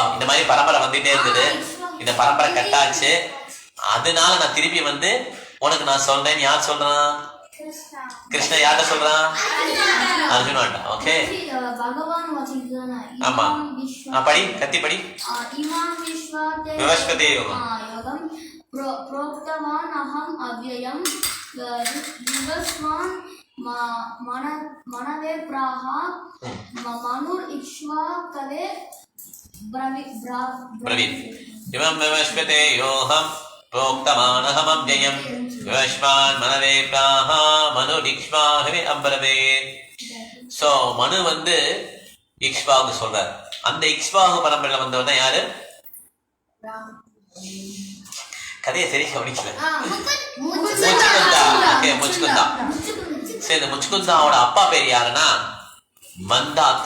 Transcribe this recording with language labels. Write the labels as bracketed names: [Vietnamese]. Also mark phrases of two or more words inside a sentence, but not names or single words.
[Tamil] இந்த மாதிரி பரம்பரை வந்துட்டே இருந்தது, இந்த பரம்பரை கட்டாச்சு, அதனால நான் திருப்பி உனக்கு நான் சொல்றேன். யார் சொல்றான்? கிருஷ்ணா. யார்கிட்ட சொல்றான்? அர்ஜுனாட்ட. ஓகே. ஆமா, படி, கத்தி படி. [Sanskrit] विवस्वते योगम् प्रोक्तवान् अहम् अव्ययम् विवस्वान् मनवे प्राह मनुर् इक्ष्वाकवे ब्रवीत्. इमं विवस्वते योऽहम् प्रोक्तवान् अहम् अव्ययम् विवस्वान् मनवे प्राह मनुर् इक्ष्वाकवे अब्रवीत्. [Tamil] சோ மனு இக்ஷ்வாகு சொல்றார். அந்த இக்ஷ்வாகு பரம்பரையில வந்தவன் தான் யாரு? கதையை சரி கவனிக்கல. முச்சுகுந்தா. சரி, இந்த முச்சுகுந்தாவோட அப்பா பேர் யாருன்னா மந்தாத்தா.